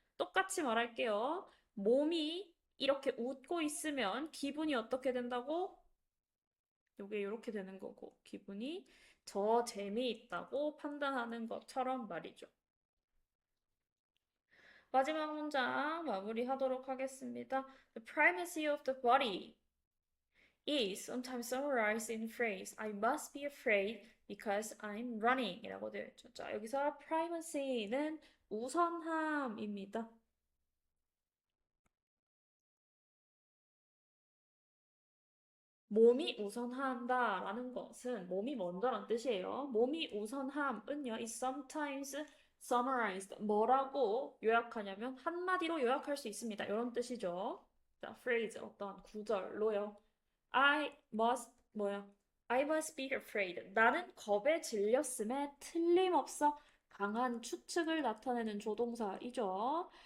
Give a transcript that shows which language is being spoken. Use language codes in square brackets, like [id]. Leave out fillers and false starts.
[ko] 똑같이 말할게요. 몸이 이렇게 웃고 있으면 기분이 어떻게 된다고? 요게 이렇게 되는 거고 기분이 더 재미있다고 판단하는 것처럼 말이죠. 마지막 문장 마무리하도록 하겠습니다. [en] The primacy of the body is sometimes summarized in phrase I must be afraid because I'm running [ko] 이라고 되어 있죠. 자, 여기서 primacy는 우선함입니다. 몸이 우선한다라는 것은 몸이 먼저란 뜻이에요. 몸이 우선함은요, [en] is sometimes summarized. [ko] 뭐라고 요약하냐면 한마디로 요약할 수 있습니다. 이런 뜻이죠. 자, phrase 어떤 구절로요. [en] I must [ko] 뭐야? [en] I must be afraid. [ko] 나는 겁에 질렸음에 틀림없어. 강한 추측을 나타내는 조동사이죠.